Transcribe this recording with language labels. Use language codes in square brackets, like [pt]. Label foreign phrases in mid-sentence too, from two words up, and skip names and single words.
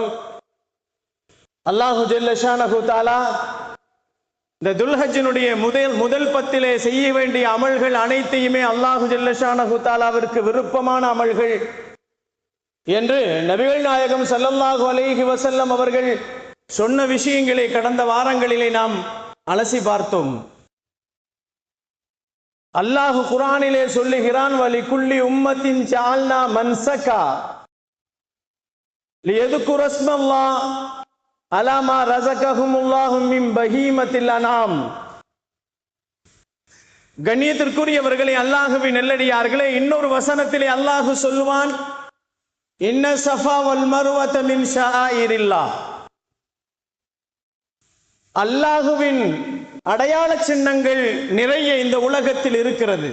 [ta] அல்லாஹு [ar] جل شأنه تعالى [ta] இந்த துல்ஹஜ்ஜினுடைய முதல் பத்திலே செய்ய வேண்டிய அமல்கள் அனைத்தையுமே அல்லாஹு [ar] جل شأنه [ta] தஆலாவிற்கு விருப்பமான அமல்கள் என்று நபிகள் நாயகம் [ar] صلى الله عليه وسلم [ta] அவர்கள் சொன்ன விஷயங்களை கடந்த வாரங்களிலே நாம் அலசி பார்த்தோம். அல்லாஹு குர்ஆனிலே சொல்லுகிறான், [ar] ولكل أمة جعلنا منسكا ليذكر اسم الله على ما رزقهم الله من بهيمة الأنعام. [ta] கண்ணியத்திற்குரியவர்களே, அல்லாஹ்வின் நல்லடியார்களே, இன்னொரு வசனத்திலே அல்லாஹ் சொல்லுவான், [ar] إن الصفا والمروة من شعائر الله. [ta] அல்லாஹுவின் அடையாள சின்னங்கள் நிறைய இந்த உலகத்தில் இருக்கிறது.